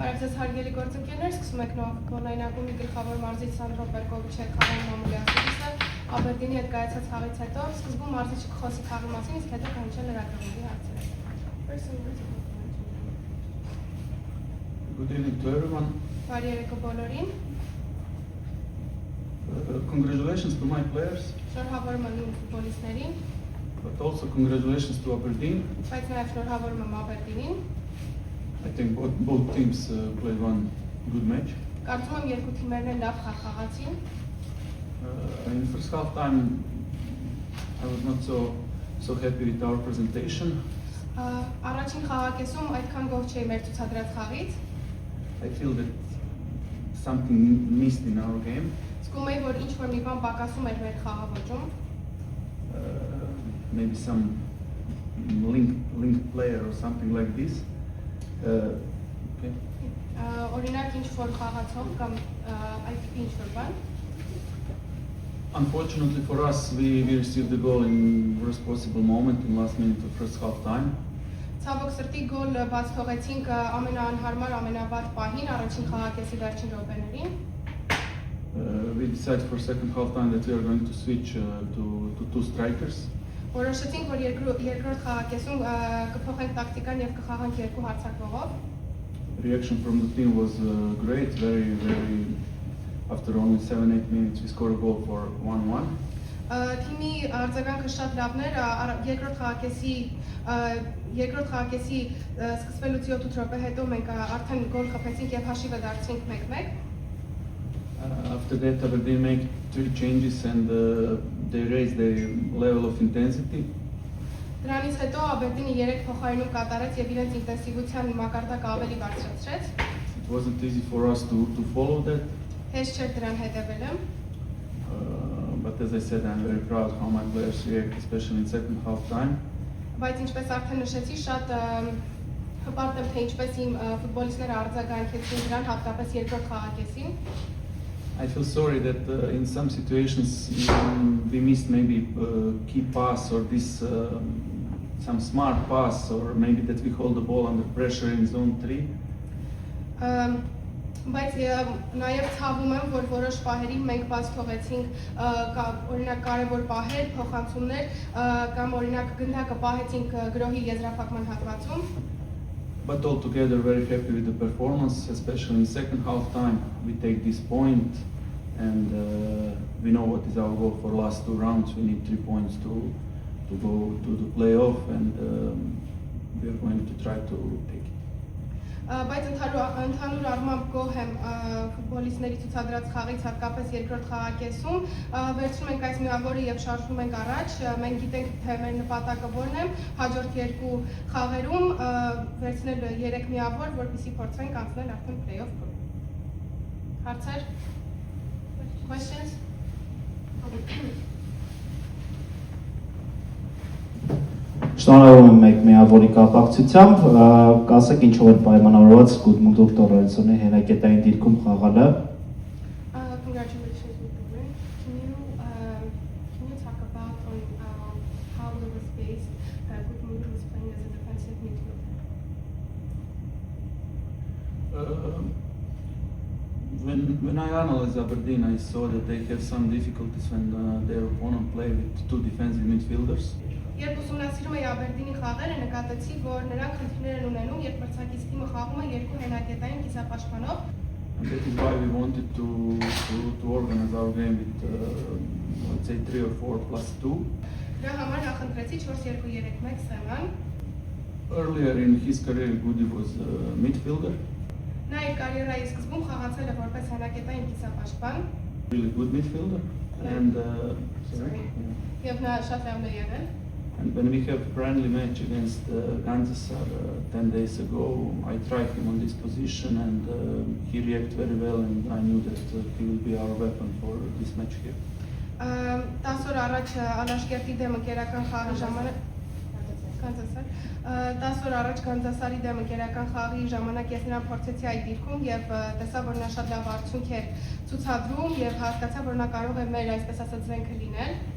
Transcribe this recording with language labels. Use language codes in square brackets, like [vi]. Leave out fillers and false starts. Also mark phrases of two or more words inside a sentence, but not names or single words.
[hy] Ձեզ հարգելի գործընկերներ, սկսում եք նոր ֆուտբոլային ակումբի գլխավոր մարզիչ Սանդրո Պերկովիչի հետ խաղային մամուլի ասուլիսը, Աբերդինի հետ կայացած խաղից հետո, սկզբում մարզիչը կխոսի խաղի մասին, իսկ հետո կհնչեն լրագրողների հարցերը։ [en] Good evening to everyone. [hy] Բարի երեկո բոլորին։ [en] Congratulations to my players, [hy] Շնորհավորում եմ իմ ֆուտբոլիստներին, [en] but also congratulations to Aberdeen. [hy] բայց նաև շնորհավորում եմ Աբերդինին։ [en] I think both teams played one good match. [hy] Կարծում եմ երկու թիմերն են լավ խաղ խաղացին։ [en] In the first half time, I was not so happy with our presentation. [hy] Առաջին խաղակեսում այդքան գոհ չէի մեր ցուցադրած խաղից։ [en] I feel that something missed in our game. [hy] Զգում էի, որ ինչ-որ մի բան պակասում էր մեր խաղաոճում։ [en] Maybe some linked player or something like this. Okay. [hy] Օրինակ ինչ-որ խաղացող կամ այդպիսի ինչ-որ բան։ [en] Unfortunately for us, we received the goal in worst possible moment in last minute of first half time. [hy] Ցավոք սրտի գոլ բաց թողեցինք ամենաանհարմար, ամենավատ պահին, առաջին խաղակեսի վերջին րոպեներին։ [en] We decided for second half time that we are going to switch to two strikers. [hy] Որոշեցինք, որ երկրորդ խաղակեսում կփոխենք տակտիկան եւ կխաղանք երկու հարձակվողով։ [en] Reaction from the team was great, very after only 7-8 minutes we scored a goal for 1-1. [hy] Թիմի արձագանքը շատ լավն էր, երկրորդ խաղակեսի սկսվելուց 7 րոպե հետո մենք արդեն գոլ խփեցինք եւ հաշիվը դարձրինք 1-1։ [en] After that, Aberdeen made 3 changes and they raised the level of intensity. [hy] Դրանից հետո Աբերդինը 3 փոխարինում կատարեց եւ իրենց ինտենսիվության մակարդակը ավելի բարձրացրեց։ [en] It wasn't easy for us to follow that. [hy] Հեշտ չէր դրան հետևելը։ [en] But as I said, I'm very proud how my players react, especially in second half time. [hy] Բայց ինչպես արդեն նշեցի, շատ հպարտ եմ, թե ինչպես իմ ֆուտբոլիստները արձագանքեցին դրան, հատկապես երկրորդ խաղակեսին։ [en] I feel sorry that in some situations we missed maybe key pass or this some smart pass, or maybe that we hold the ball under pressure in zone 3. [hy] Բայց նաև ցավում եմ, որ որոշ պահերին մենք բաց թողեցինք օրինակ կարևոր պահեր, փոխանցումներ կամ օրինակ գնդակը պահեցինք գրոհի եզրափակման հատվածում։ [en] But altogether very happy with the performance, especially in second half time. We take this point and we know what is our goal for last 2 rounds. We need 3 points to go to the playoff, and we are going to try to take it. [hy] Բայց ընդհանուր առմամբ գոհ եմ ֆուտբոլիստների ցուցադրած խաղից, հատկապես երկրորդ խաղակեսում, վերցնում ենք այս միավորը եւ շարժվում ենք առաջ։ Մենք գիտենք, թե մեր նպատակը որն է, հաջորդ երկու խաղերում վերցնել 3 միավոր, որպեսզի փորձենք անցնել արդեն play-off։ Հարցեր? [en] Questions? [hy] Շնորհավորում եմ մեկ միավորի կապակցությամբ, կասեք ինչով էր պայմանավորված Գուդմունդ Տորելսոնի հենակետային դիրքում խաղալը։ [en] Congratulations with the win. Can you talk about how it was based that Gudmundur was playing as a defensive midfielder? When I analyzed Aberdeen, I saw that they have some difficulties when their opponent play with 2 defensive midfielders. [hy] Երբ ուսումնասիրում էի Աբերդինի խաղերը, նկատեցի, որ նրանք խնդիրներ են ունենում, երբ մրցակից թիմը խաղում է երկու հենակետային կիսապաշտպանով։ [en] And that is why we wanted to organize our game with let's say 3 or 4 plus 2. [hy] Դրա համար նախընտրեցի 4-2-3-1 սեման։ [en] Earlier in his career, Goody was a midfielder. [hy] Նա իր կարիերայի սկզբում խաղացել է որպես հենակետային կիսապաշտպան։ [en] Really good midfielder. And [hy] Եվ նա շատ լավն է եղել։ [en] And when we have friendly match against Gandzasar 10 days ago, I tried him on this position, and he reacted very well, and I knew that he will be our weapon for this match here. [hy] 10 օր առաջ Ալաշկերտի դեմ ընկերական խաղի ժամանակ 10 օր առաջ Գանձասարի դեմ ընկերական խաղի ժամանակ ես նրան փորձեցի այդ դիրքում եւ տեսա, որ նա շատ լավ արդյունք է ցուցադրում եւ հասկացա, որ նա կարող է մեր այսպես ասած զենքը լինել։